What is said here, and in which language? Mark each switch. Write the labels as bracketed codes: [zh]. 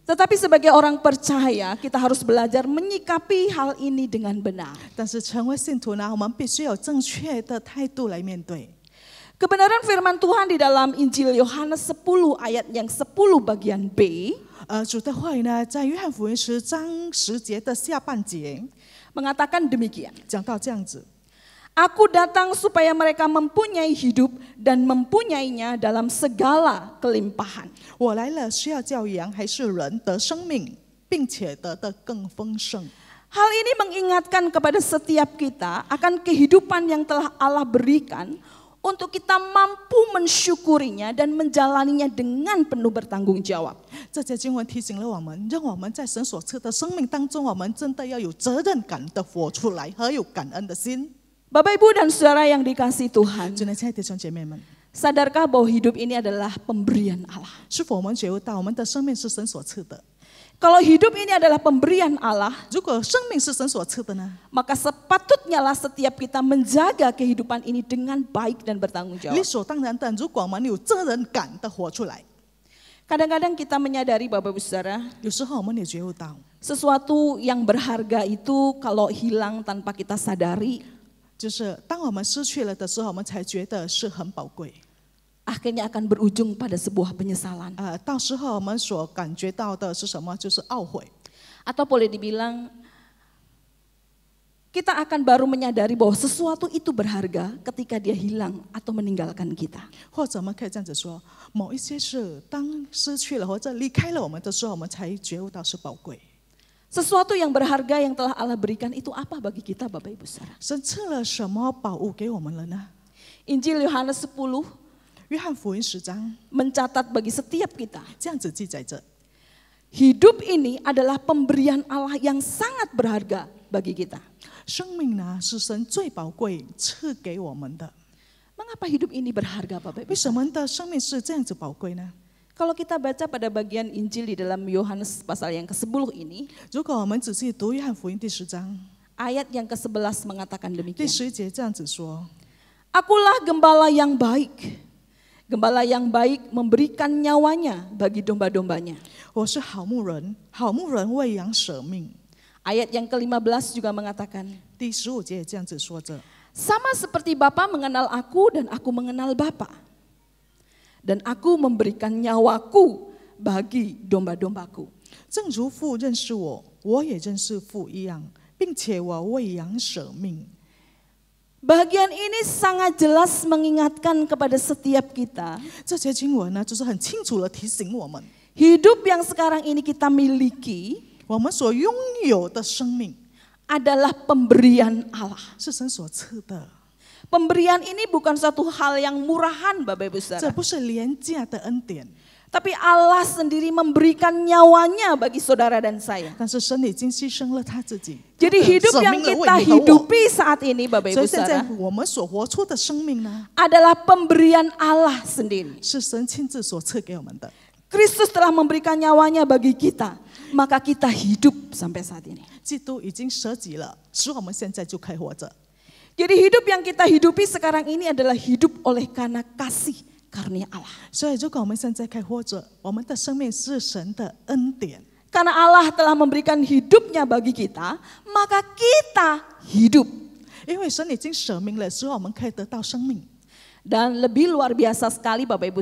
[id] Tetapi sebagai orang percaya, kita harus belajar menyikapi hal ini dengan benar. [zh] 但是成为信徒呢，我们必须有正确的态度来面对。 [id] Kebenaran firman Tuhan di dalam Injil Yohanes 10 ayat yang 10 bagian B [zh] 主的话语呢，在约翰福音10章10节的下半节 [id] mengatakan demikian. [zh] 讲到这样子。 [id] Aku datang supaya mereka mempunyai hidup dan mempunyainya dalam segala kelimpahan. [zh] 我来了是要叫羊还是人得生命，并且得的更丰盛。 [id] Hal ini mengingatkan kepada setiap kita akan kehidupan yang telah Allah berikan untuk kita mampu mensyukurinya dan menjalaninya dengan penuh bertanggung jawab. [zh] 这节经文提醒了我们，让我们在神所赐的生命当中，我们真的要有责任感的活出来，和有感恩的心。 [id] Bapak Ibu dan Saudara yang dikasihi Tuhan, [zh] 主内亲爱的弟兄姐妹们， [id] sadarkah bahwa hidup ini adalah pemberian Allah? [zh] 是否我们觉悟到我们的生命是神所赐的？ [id] Kalau hidup ini adalah pemberian Allah, [zh] 如果生命是神所赐的呢？ [id] maka sepatutnya lah setiap kita menjaga kehidupan ini dengan baik dan bertanggung [zh] 理 [id] jawab. [zh] 所当然的，如果我们有责任感的活出来， [id] Kadang-kadang kita menyadari Bapak Ibu Saudara, [zh] 有时候我们也觉悟到， [id] sesuatu yang berharga itu kalau hilang tanpa kita sadari, [zh] 就是当我们失去了的时候，我们才觉得是很宝贵。 [id] akhirnya akan berujung pada sebuah penyesalan. [zh] 到时候我们所感觉到的是什么？就是懊悔。 [id] Atau boleh dibilang, kita akan baru menyadari bahwa sesuatu itu berharga ketika dia hilang atau meninggalkan kita. [zh] 或者我们可以这样子说，某一些事当失去了或者离开了我们的时候，我们才觉悟到是宝贵。 [id] Sesuatu yang berharga yang telah Allah berikan itu apa bagi kita Bapak Ibu Saudara? [zh] 神赐了什么宝物给我们了呢？ [id] Injil Yohanes 10 [zh] 约翰福音10章 [id] mencatat bagi setiap kita, [zh] 这样子记载着， [id] hidup ini adalah pemberian Allah yang sangat berharga bagi kita. [zh] 生命呢是神最宝贵赐给我们的。 [id] Mengapa hidup ini berharga Bapak Ibu? [zh] 为什么的生命是这样子宝贵呢？ [id] Kalau kita baca pada bagian Injil di dalam Yohanes pasal yang ke-10 ini, [zh] 如果我们仔细读约翰福音第10章 [id] ayat yang ke-11 mengatakan [zh] 第 [id] demikian. [zh] 11节这样子说： [id] Akulah gembala yang baik. Gembala yang baik memberikan nyawanya bagi domba-dombanya. [zh] 我是好牧人，好牧人为羊舍命。 [id] Ayat yang ke-15 juga mengatakan, [zh] 第15节也这样子说着。 [id] sama seperti Bapa mengenal aku dan aku mengenal Bapa. Dan aku memberikan nyawaku bagi domba-dombaku. [zh] 正如父认识我，我也认识父一样，并且我为羊舍命。 [id] Bagian ini sangat jelas mengingatkan kepada setiap kita. [zh] 这节经文呢，就是很清楚的提醒我们， [id] Hidup yang sekarang ini kita miliki [zh] 我们所拥有的生命 [id] adalah pemberian Allah. [zh] 是神所赐的， [id] Pemberian ini bukan suatu hal yang murahan Bapak Ibu [zh] 这 [id] Saudara. [zh] 不是廉价的恩典， [id] Tapi Allah sendiri memberikan nyawanya bagi saudara dan saya. [zh] 但是神已经牺牲了他自己， [id] Jadi [zh] 他 [id] hidup [zh] 舍 [id] yang [zh] 命了为 [id] kita [zh] 你和我。 [id] hidupi saat ini Bapak [zh] 所 [id] Ibu [zh] 以现在 [id] Saudara [zh] 我们所活出的生命呢， [id] adalah pemberian Allah sendiri. [zh] 是神亲自所赐给我们的。 [id] Kristus telah memberikan nyawanya bagi kita, maka kita hidup sampai saat ini. [zh] 基督已经舍己了，使我们现在就可以活着。 [id] Jadi hidup yang kita hidupi sekarang ini adalah hidup oleh karena kasih karunia Allah. [zh] 所以如果我们现在可以活着，我们的生命是神的恩典。 [id] Karena Allah telah memberikan hidupnya bagi kita, maka kita hidup. [zh] 因为神已经舍命了，使我们可以得到生命。 [id] Dan lebih luar biasa sekali Bapak Ibu